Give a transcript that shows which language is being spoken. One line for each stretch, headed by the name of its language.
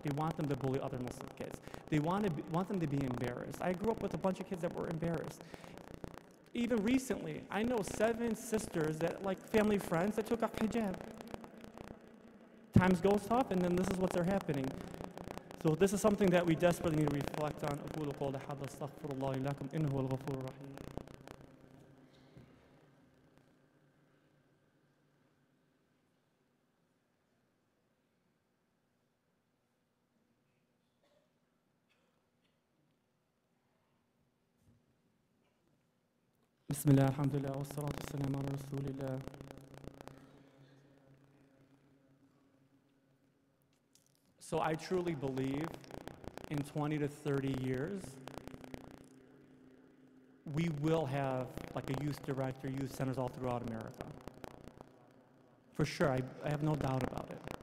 English: They want them to bully other Muslim kids. They want them to be embarrassed. I grew up with a bunch of kids that were embarrassed. Even recently, I know 7 sisters that, like family friends, that took off hijab. Times goes tough, and then this is what's happening. So this is something that we desperately need to reflect on.
Arabic: أقول قولي هذا استغفر الله لكم إنه هو الغفور الرحيم. بسم الله الحمد لله والصلاة والسلام على رسول الله
English: So I truly believe in 20 to 30 years, we will have like a youth director, youth centers all throughout America. For sure, I have no doubt about it.